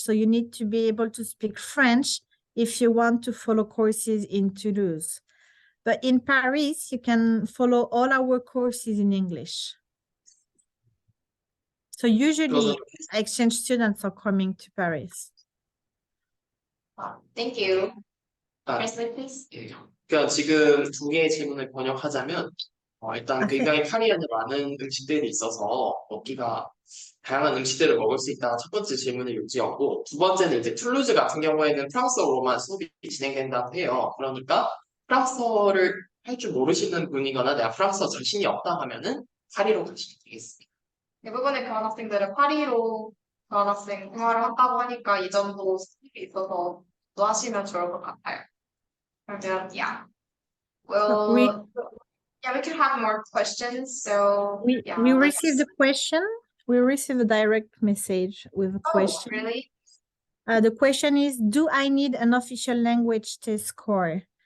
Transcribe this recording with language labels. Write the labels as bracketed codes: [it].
[en] So you need to be able to speak French if you want to follow courses in Toulouse. But in Paris, you can follow all our courses in English. So usually exchange students are coming to Paris. Thank you. 아, Translate, please. [ko] 예. 그러니까 지금 두 개의 질문을 번역하자면 일단 굉장히 파리안에 많은 음식들이 있어서 먹기가 다양한 음식들을 먹을 수 있다가 첫 번째 질문의 요지였고 두 번째는 이제 툴루즈 같은 경우에는 프랑스어로만 수업이 진행된다고 해요. 그러니까 프랑스어를 할 줄 모르시는 분이거나 내가 프랑스어 자신이 없다 하면은 파리로 가시면 되겠습니다. 대부분의 교환학생들은 파리로 교환학생 생활을 한다고 하니까 이 점도 있어서 또 하시면 좋을 것 같아요. 그러면 [en] yeah. Well, yeah, we can have more questions. So We received a question. We received a direct message with a question. Oh, really? The question is, do I need an official language test score?